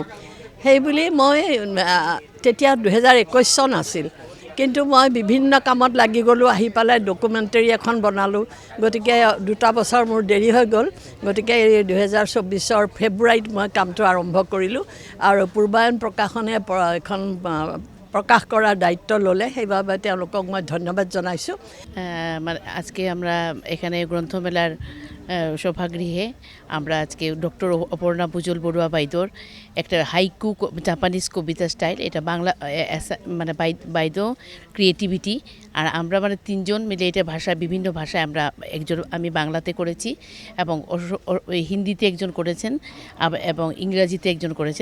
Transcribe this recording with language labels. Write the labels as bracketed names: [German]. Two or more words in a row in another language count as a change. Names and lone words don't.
[Assamese] সেইবুলি মই তেতিয়া 2021 চন আছিল, কিন্তু মই বিভিন্ন কামত লাগি গ'লোঁ। আহি পেলাই ডকুমেণ্টেৰী এখন বনালোঁ। গতিকে 2 বছৰ মোৰ দেৰি হৈ গ'ল। গতিকে এই 2024 ফেব্ৰুৱাৰীত মই কামটো আৰম্ভ কৰিলোঁ আৰু পূৰ্বায়ন প্ৰকাশনে এখন প্রকাশ করার দায়িত্ব ললে, সেইভাবে তেওঁলোকক মই ধন্যবাদ জানাইছোঁ। [Bangla] মানে আজকে আমরা এখানে গ্রন্থমেলার সভাগৃহে আমরা আজকে ডক্টর অপর্ণা বুজল বড়ুয়া বাইদোর একটা হাইকু জাপানিজ কবিতা স্টাইল, এটা বাংলা মানে বাইদো ক্রিয়েটিভিটি, আর আমরা মানে 3 জন মিলে এটা ভাষা বিভিন্ন ভাষায় আমরা আমি বাংলাতে করেছি এবং হিন্দিতে একজন করেছেন এবং ইংরাজিতে একজন করেছেন।